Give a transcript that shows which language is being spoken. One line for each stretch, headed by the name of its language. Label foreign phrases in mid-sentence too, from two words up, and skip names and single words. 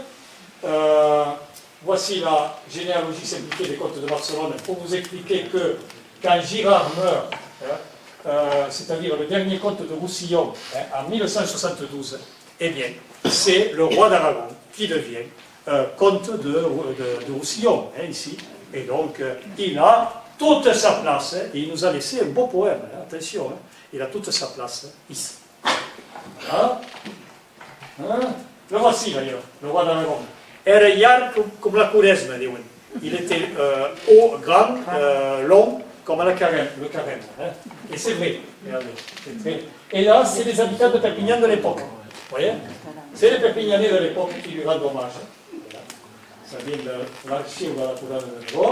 French: Voici la généalogie simplifiée des comtes de Barcelone pour vous expliquer que quand Girard meurt, c'est-à-dire le dernier comte de Roussillon, en 1172, eh bien, c'est le roi d'Aragon qui devient comte de Roussillon, ici. Et donc, il a toute sa place, et il nous a laissé un beau poème, attention, il a toute sa place ici. Le voici d'ailleurs, le roi d'Aragon.
Catalan: Era llarg comme la Quaresma, diuen.
French: Il était haut, grand, long, comme le carême. Et c'est vrai, regardez. Et là, c'est les habitants de Perpignan de l'époque. Vous voyez? C'est les Perpignanais de l'époque qui lui rendent hommage. Ça vient de l'archive de la Couronne de Négo.